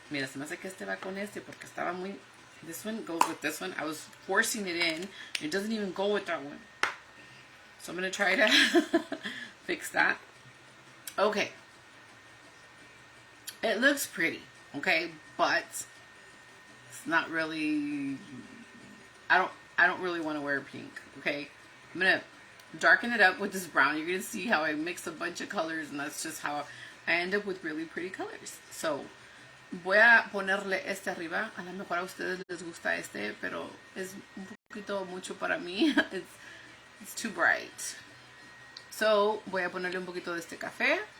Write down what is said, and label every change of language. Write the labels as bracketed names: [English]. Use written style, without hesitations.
[Spanish] Mira, se me hace que este va con este porque estaba muy. [English] This one goes with this one. I was forcing it in. It doesn't even go with that one. So I'm going to try to fix that. Okay. It looks pretty, okay, but it's not really. I don't really want to wear pink, okay? I'm going to darken it up with this brown. You're going to see how I mix a bunch of colors, and that's just how I end up with really pretty colors. [Spanish] So, voy a ponerle este arriba. A lo mejor a ustedes les gusta este, pero es un poquito mucho para mí. [English] It's too bright. [Spanish] So, voy a ponerle un poquito de este café.